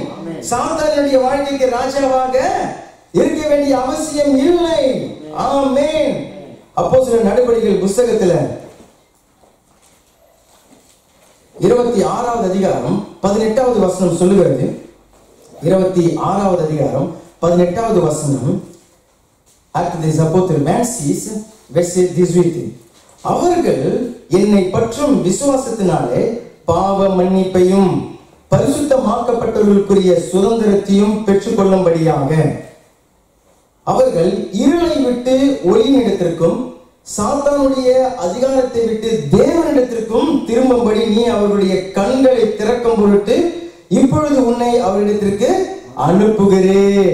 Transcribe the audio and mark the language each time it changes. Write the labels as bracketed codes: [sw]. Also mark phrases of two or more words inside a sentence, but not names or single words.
[ta] சாத்தானுடைய வாழ்க்கைக்கு ராஜாவாக இருக்க வேண்டிய அவசியம் இல்லை. ஆமென். அப்போஸ்தலர் நடவடிக்கைகள் புத்தகத்துல 26வது அதிகாரம் 18வது வசனம் சொல்லுகிறது. 26வது அதிகாரம் 18வது வசனம். [fr] Actes des Apôtres 26 verset 18. [ta] அவர்கள் என்னை பற்றும் விசுவாசத்தினாலே பாவ மன்னிப்பையும் பரிசுத்தமாக்கப்பட்டவர்களுக்குரிய சுதந்திரத்தையும் பெற்றுக்கொள்ளும்படியாக அவர்கள் இருளை விட்டு ஒளியினிடத்திற்கும் சாத்தானுடைய அதிகாரத்தை விட்டு தேவனிடத்திற்கும் திரும்பும்படி நீ அவர்களுடைய கண்களை திறக்கும் பொருட்டு இப்பொழுது உன்னை அவரிடத்திற்கு அனுப்புகிறேன்.